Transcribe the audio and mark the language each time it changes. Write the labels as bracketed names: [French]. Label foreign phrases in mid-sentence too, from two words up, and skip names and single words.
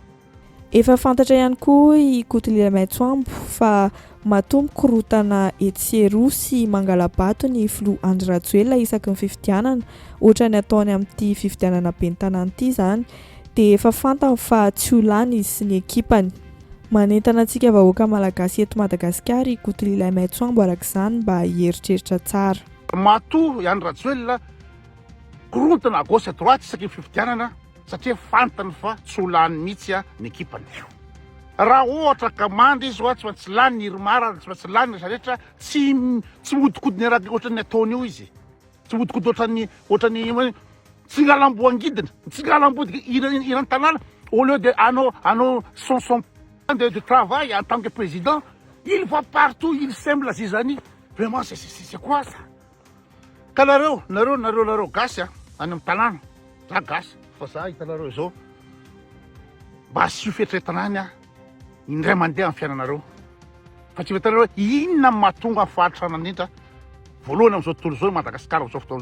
[Malagasy] Efa fantatra ihany koa i Kotililay Maitsoambo fa matombo korotana Etsero sy Mangalabato ny filoha Andry Rajoelina isaky ny fifidianana, ohatra ny ataony amin'ity fifidianana ben'ny tanàna ity izany, dia efa fantany fa tsy ho lany izy sy ny ekipany. Manentana antsika vahoaka malagasy eto Madagasikara i Kotililay Maitsoambo arak'izany mba hieritreritra tsara. Matoa i Andry Rajoelina korontana [French] à gauche à droite [Malagasy] isaky ny fifidianana satria fantany fa tsy ho lany mihitsy ny ekipany. Raha ohatra ka mandry izy tsy maintsy lany ny Irmara, tsy maintsy lany ny rehetra tsy mihodikodiny raha ohatra ny ataony io izy. tsy odikoty ohatran'ny tsingalamboangidina tsingalambody iran tanàna [French] au lieu de [Malagasy] anao [French] son de travail en tant que président il va partout il sème la zizanie vraiment c'est quoi ça [Malagasy] ka nareo gasy any amin'ny tanàna za gasy fa za hitanareo zao mba asio fetretanany indray mandeha amin'ny fiainanareo fa tsy hitanareo inona mahatonga faharitra anandrindra voalohany am'izao tontolo zao Madagasikara am'izao fotoana